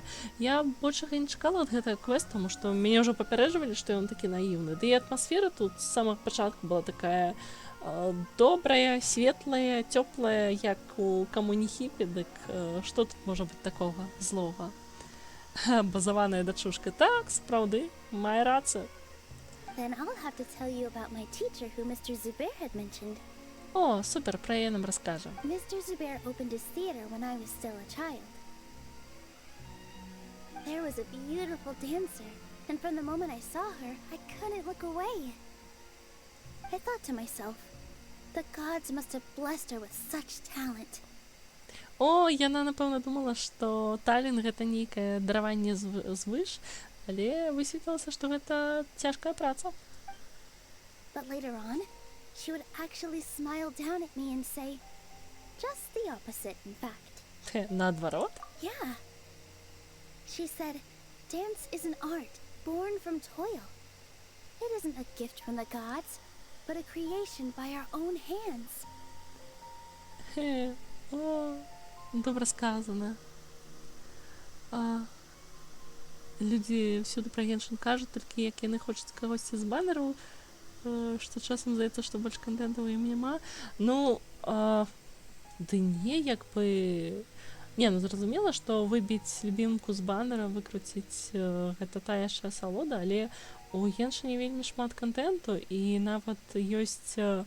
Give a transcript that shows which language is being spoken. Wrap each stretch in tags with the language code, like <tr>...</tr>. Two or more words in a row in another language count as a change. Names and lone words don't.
<be>Я большага не чакала ад гэтага квест, таму што мяне ўжо папярэджвалі, што ён такі наіўны. Ды і атмасфера тут з самага пачатку была такая добрая, светлая, цёплая, як у камуні хіпі, дык што тут можа быць такога злога? Базаваная дачушка. Так, сапраўды, мае рацыю.</be> <en>Then I'll have to tell you about my teacher who Mr. Zubair had mentioned.</en> <be>О, супер, пра яе нам раскажа.</be> <en>Mr. Zubair opened his theater when I was still a child. There was a beautiful dancer, and from the moment I saw her, I couldn't look away. I thought to myself, the gods must have blessed her with such talent.</en> <be>О, яна, напэўна, думала, што талент гэта нейкае дараванне звыш, але высветлілася, што гэта цяжкая праца.</be> <en>But later on, she would actually smile down at me and say, just the opposite, in fact.</en> <be>Наадварот?</be> <en>Yeah. She said, dance is an art born from toil. It isn't a gift from the gods, but a creation by our own hands.</en> <be>О, добра сказана. Людзі всюды пра геншын кажуць, толькі як яны хочуць кагосьці з банераў, што часам здаецца, што больш кантэнтаў ім няма. Зразумела, што выбіць любімку з банера, выкруціць гэта тая яшчэ асалода, але у геншыне вельмі шмат кантэнту, і нават ёсць,</be>